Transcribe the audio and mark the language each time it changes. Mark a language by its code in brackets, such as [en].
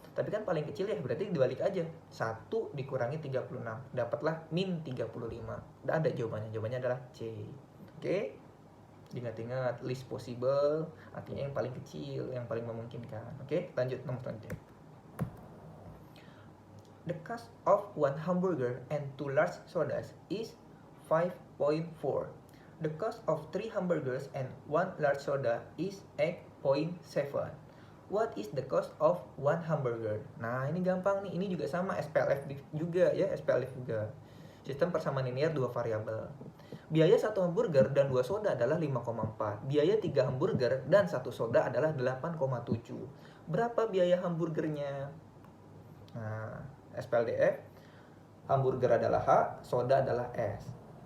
[id] Tapi kan paling kecil ya, berarti dibalik aja. 1 dikurangi 36. Dapatlah min 35. Ada jawabannya. Jawabannya adalah C. Oke? Ingat-ingat, least possible artinya yang paling kecil, yang paling memungkinkan. Oke? Lanjut nomor selanjutnya. [en] The cost of 1 hamburger and 2 large sodas is 5.4. The cost of 3 hamburgers and 1 large soda is 8.7. What is the cost of 1 hamburger? [id] Nah, ini gampang nih. Ini juga sama SPLF juga ya, SPLF juga. Sistem persamaan linear 2 variabel. Biaya 1 hamburger dan 2 soda adalah 5,4. Biaya 3 hamburger dan 1 soda adalah 8,7. Berapa biaya hamburgernya? Nah, SPLDF, hamburger adalah H, soda adalah S.